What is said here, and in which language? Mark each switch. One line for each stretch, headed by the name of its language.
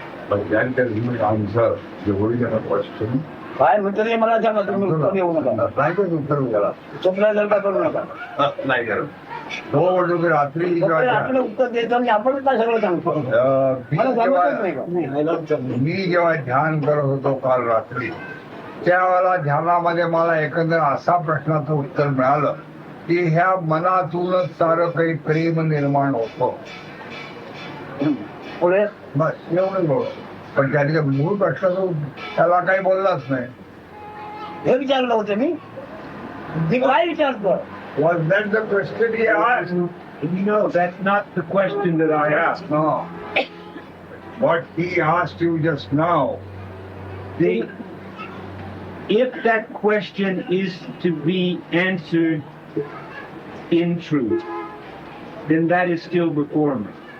English: But that doesn't answer the original question.
Marathi: काय म्हणतो ते मला सांगा, तुम्ही उत्तर देऊ नका. नाही का उत्तर द्यायला? चुकल्यासारखा करू नका. नाही करत. हो म्हणतो की रात्री आपलं उत्तर देतो आणि आपण काय सगळं सांगतो. मला सांगतच नाही का? मी जेव्हा ध्यान करत होतो काल रात्री, त्यावेळेला ध्यानामध्ये मला एकंदर असा प्रश्नाचं उत्तर मिळालं की ह्या मनातूनच सारं काही प्रेम निर्माण होतं. पुढे बस एवढं बोल. पण त्याच्या मूळ प्रश्नाचं त्याला काही बोललाच नाही. हे विचारलं होतं मी काय विचारतो?
English: Was that the question he asked? No, that's not the question that I asked. No. What he asked you just now. If that question is to be answered in truth, then that is still before me.